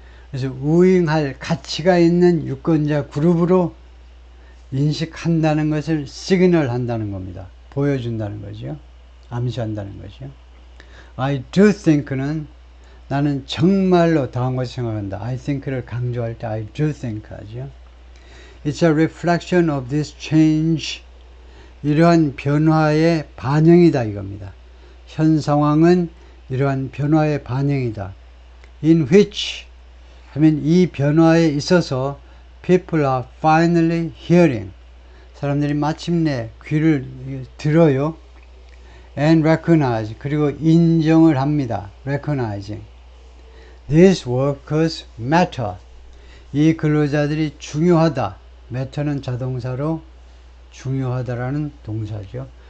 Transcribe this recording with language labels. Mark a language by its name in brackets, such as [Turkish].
[Korean] 그래서 우잉할 가치가 있는 유권자 그룹으로 인식한다는 것을 시그널 한다는 겁니다. 보여준다는 거죠. 암시한다는 거죠. [English] I do think [Korean] 는 나는 정말로 더한 것을 생각한다. [English] I think를 [Korean] 강조할 때 [English] I do think [Korean] 하죠. [English] It's a reflection of this change. [Korean] 이러한 변화의 반영이다 이겁니다. 현 상황은 이러한 변화의 반영이다. [English] In which [Korean] 하면 이 변화에 있어서 [English] people are finally hearing. [Korean] 사람들이 마침내 귀를 들어요. [English] And recognize. [Korean] 그리고 인정을 합니다. recognizing. [English] These workers matter. [Korean] 이 근로자들이 중요하다. matter는 자동사로 중요하다라는 동사죠.